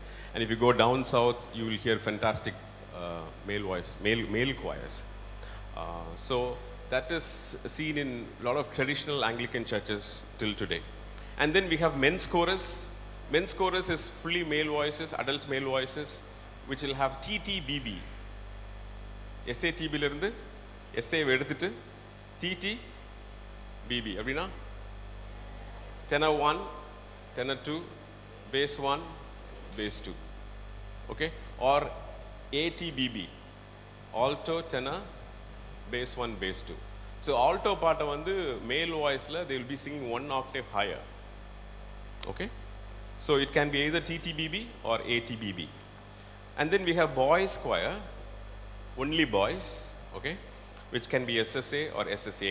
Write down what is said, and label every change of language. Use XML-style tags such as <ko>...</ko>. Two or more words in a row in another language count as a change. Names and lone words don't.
<en>And if you go down south, you will hear fantastic male choirs. So that is seen in a lot of traditional Anglican churches till today. And then we have men's chorus. Men's chorus is fully male voices, adult male voices, which will have TTBB.</en> <ta>SATB இருந்து SA எடுத்துட்டு TTBB அப்படினா</ta> <en>tenor 1, tenor 2, bass 1, bass 2. Okay, or ATBB, alto, tenor, bass 1, bass 2. So alto part வந்து male voiceல they will be singing one octave higher. Okay, so it can be either TTBB or ATBB. And then we have boys choir, only boys, okay, which can be SSA or SSAA.</en>